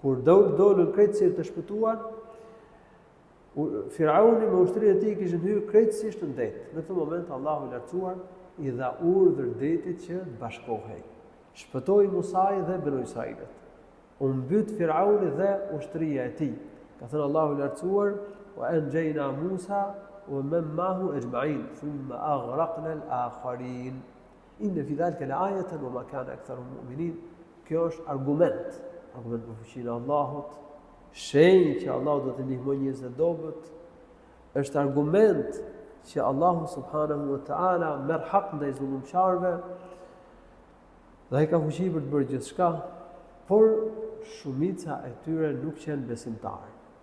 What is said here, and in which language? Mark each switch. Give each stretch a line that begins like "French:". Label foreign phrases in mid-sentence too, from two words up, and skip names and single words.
Albanian: Kur dolën krejtësisht të shpëtuar, Firauni me ushtrinë e tij kishin hyrë krejtësisht në det. Në këtë moment Allahu i lartësuar i dha urdhër detit që të bashkohej. Shpëtoi Musai dhe Banu Israilit. U mbyt Firauni dhe ushtria e tij. Ka thënë Allahu i lartësuar:
Arabic: "وأنجينا موسى ومن معه أجمعين، ثم أغرقنا الآخرين." إن في ذلك لآية وما كان أكثرهم مؤمنين.
Albanian: Kjo është argument për fuqinë e Allahut, shenjë që Allahu do të ndihmojë njerëzit e dobët, është argument që Allahu
Arabic: سبحانه وتعالى
Albanian: merr hak ndaj zullumçarëve dhe ai ka fuqi për të bërë gjithçka, por shumica e tyre nuk janë besimtarë.